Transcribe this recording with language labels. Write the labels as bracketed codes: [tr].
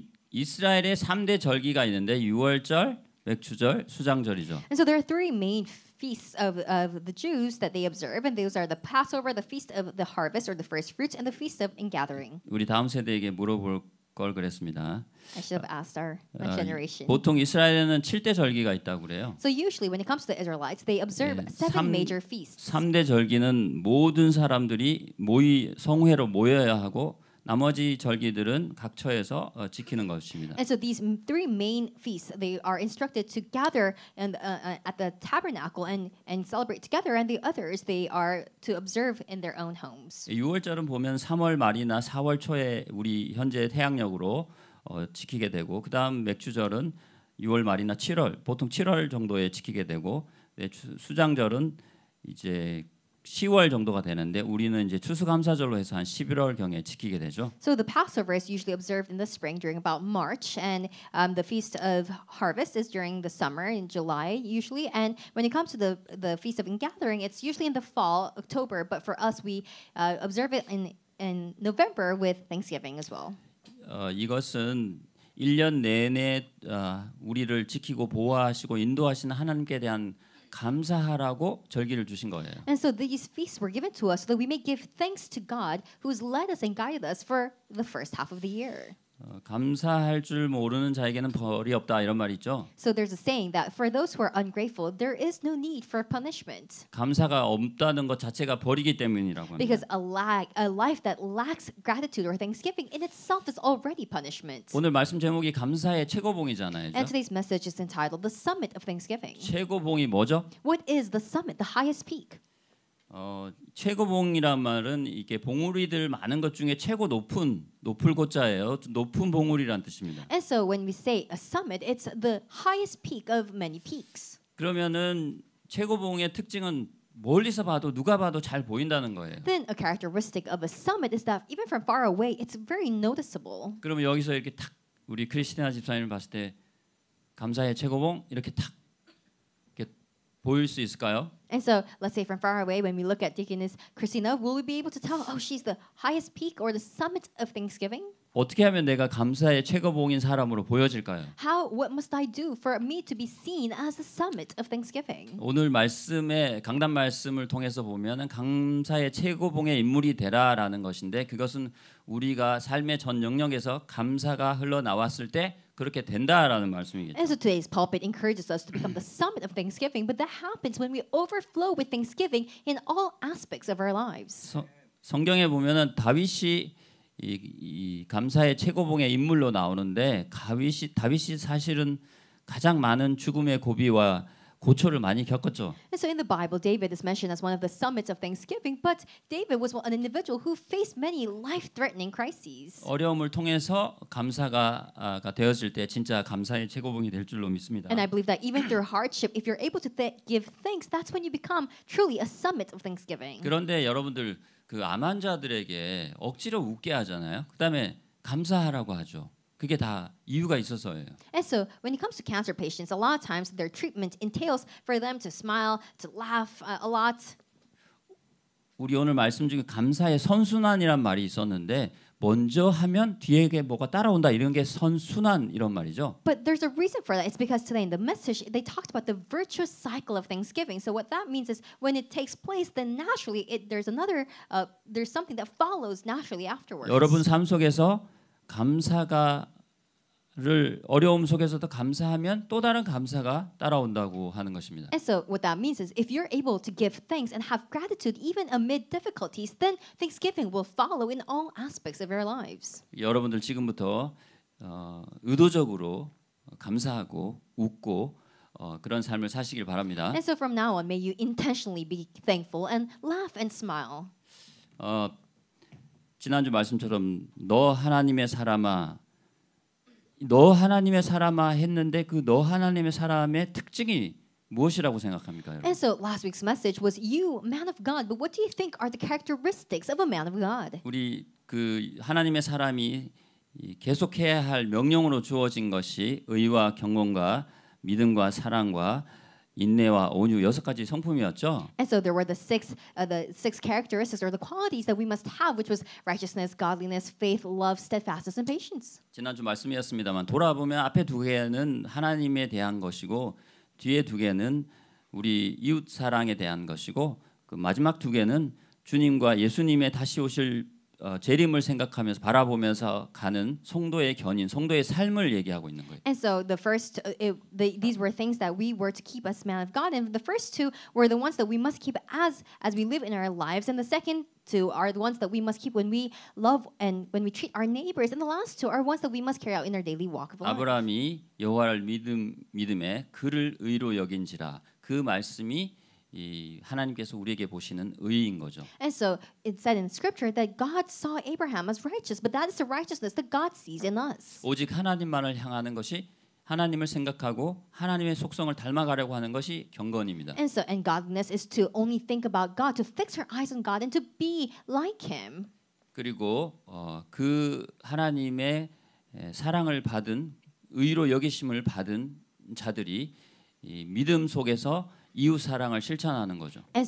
[ko] 이스라엘의 3대 절기가 있는데 유월절, 맥주절, 수장절이죠. [en] And so there are three main feasts of the Jews that they observe, and those are the Passover, the feast of the harvest or the first fruits, and the feast of ingathering. [ko] 우리 다음 세대에게 물어볼 걸 그랬습니다. [en] I should have asked our next generation. [ko] 보통 이스라엘에는 7대 절기가 있다고 그래요. [en] So usually when it comes to the Israelites, they observe seven major feasts. [ko] 3대 절기는 모든 사람들이 성회로 모여야 하고 나머지 절기들은 각처에서 지키는 것입니다. [en] And so these three main feasts, they are instructed to gather and at the tabernacle and celebrate together, and the others they are to observe in their own homes. [ko] 6월절은 보면 3월 말이나 4월 초에 우리 현재 태양력으로 지키게 되고, 그다음 맥주절은 6월 말이나 7월, 보통 7월 정도에 지키게 되고, 수장절은 이제 10월 정도가 되는데 우리는 이제 추수감사절로 해서 한 11월 경에 지키게 되죠. [en] So the Passover is usually observed in the spring during about March, and the feast of harvest is during the summer in July usually. And when it comes to the feast of ingathering, it's usually in the fall, October. But for us, we observe it in November with Thanksgiving as well. [ko] 이것은 1년 내내 우리를 지키고 보호하시고 인도하시는 하나님께 대한 감사하라고 절기를 주신 거예요. [en] And so these feasts were given to us so that we may give thanks to God who has led us and guided us for the first half of the year. [ko] 감사할 줄 모르는 자에게는 벌이 없다 이런 말이 있죠. [en] So there's a saying that for those who are ungrateful, there is no need for punishment. [ko] 감사가 없다는 것 자체가 벌이기 때문이라고 합니다. [en] Because a life that lacks gratitude or thanksgiving in itself is already punishment. [ko] 오늘 말씀 제목이 감사의 최고봉이잖아요. [en] And today's message is entitled The Summit of Thanksgiving. [ko] 최고봉이 뭐죠? [en] What is the summit, the highest peak? [ko] 최고봉이란 말은 이게 봉우리들 많은 것 중에 최고 높을 고자예요. 높은 봉우리란 뜻입니다. [en] And so when we say a summit, it's the highest peak of many peaks. [ko] 그러면은 최고봉의 특징은 멀리서 봐도 누가 봐도 잘 보인다는 거예요. [en] Then a characteristic of a summit is that even from far away, it's very noticeable. [ko] 그러면 여기서 이렇게 탁 우리 크리스티나 집사님을 봤을 때 감사의 최고봉 이렇게 탁 이렇게 보일 수 있을까요? [en] And so, let's say from far away, when we look at Deaconess Christina, will we be able to tell, oh, she's the highest peak or the summit of Thanksgiving? [ko] 어떻게 하면 내가 감사의 최고봉인 사람으로 보여질까요? [en] What must I do for me to be seen as the summit of Thanksgiving? [ko] 오늘 말씀에 강단 말씀을 통해서 보면은 감사의 최고봉의 인물이 되라라는 것인데 그것은 우리가 삶의 전 영역에서 감사가 흘러나왔을 때 그렇게 된다라는 말씀이겠죠. [en] And so today's pulpit encourages us to become the summit of Thanksgiving, but that happens when we overflow with Thanksgiving in all aspects of our lives. [ko] 성경에 보면은 다윗이 이 감사의 최고봉의 인물로 나오는데 다윗이 사실은 가장 많은 죽음의 고비와 고초를 많이 겪었죠. [en] And so in the Bible, David is mentioned as one of the summits of thanksgiving, but David was an individual who faced many life-threatening crises. [ko] 어려움을 통해서 감사가 되었을 때 진짜 감사의 최고봉이 될 줄로 믿습니다. [en] And I believe that even through hardship, if you're able to give thanks, that's when you become truly a summit of thanksgiving. [ko] 그런데 여러분들 그 암 환자들에게 억지로 웃게 하잖아요. 그다음에 감사하라고 하죠. 그게 다 이유가 있어서예요. [en] And so when it comes to cancer patients, a lot of times their treatment entails for them to smile, to laugh a lot. [ko] 우리 오늘 말씀 중에 감사의 선순환이란 말이 있었는데 먼저 하면 뒤에 뭐가 따라온다 이런 게 선순환 이런 말이죠. [en] But there's a reason for that. It's because today in the message they talked about the virtuous cycle of Thanksgiving. So what that means is when it takes place, then naturally there's something that follows naturally afterwards. [ko] 여러분 삶 속에서 감사가를 어려움 속에서도 감사하면 또 다른 감사가 따라온다고 하는 것입니다. [en] And so what that means is if you're able to give thanks and have gratitude even amid difficulties, then Thanksgiving will follow in all aspects of your lives. [ko] 여러분들 지금부터 의도적으로 감사하고 웃고 그런 삶을 사시길 바랍니다. [en] And so from now on, may you intentionally be thankful and laugh and smile. [ko] 지난주 말씀처럼 너 하나님의 사람아 했는데 그 너 하나님의 사람의 특징이 무엇이라고 생각합니까, 여러분? [en] And so last week's message was you, man of God. But what do you think are the characteristics of a man of God? [ko] 우리 그 하나님의 사람이 계속해야 할 명령으로 주어진 것이 의와 경건과 믿음과 사랑과 인내와 온유 6가지 성품이었죠. [en] And so there were the six characteristics or the qualities that we must have, which was righteousness, godliness, faith, love, steadfastness, and patience. [ko] 지난주 말씀이었습니다만 돌아보면 앞에 2개는 하나님에 대한 것이고 뒤에 2개는 우리 이웃 사랑에 대한 것이고 그 마지막 2개는 주님과 예수님의 다시 오실 재림을 생각하면서 바라보면서 가는 성도의 견인, 성도의 삶을 얘기하고 있는 거예요. [en] And so the first, these were things that we were to keep as man of God, and the first two were the ones that we must keep as we live in our lives, and the second two are the ones that we must keep when we love and when we treat our neighbors, and the last two are ones that we must carry out in our daily walk of life. [ko] 아브라함이 여호와를 믿음에 그를 의로 여긴지라 그 말씀이 이 하나님께서 우리에게 보시는 의인 거죠. [en] And so it said in Scripture that God saw Abraham as righteous, but that is the righteousness that God sees in us. [ko] 오직 하나님만을 향하는 것이 하나님을 생각하고 하나님의 속성을 닮아가려고 하는 것이 경건입니다. [en] And godliness is to only think about God, to fix our eyes on God, and to be like Him. [ko] 그리고 그 하나님의 사랑을 받은 의로 여기심을 받은 자들이 이 믿음 속에서 이웃 사랑을 실천하는 거죠.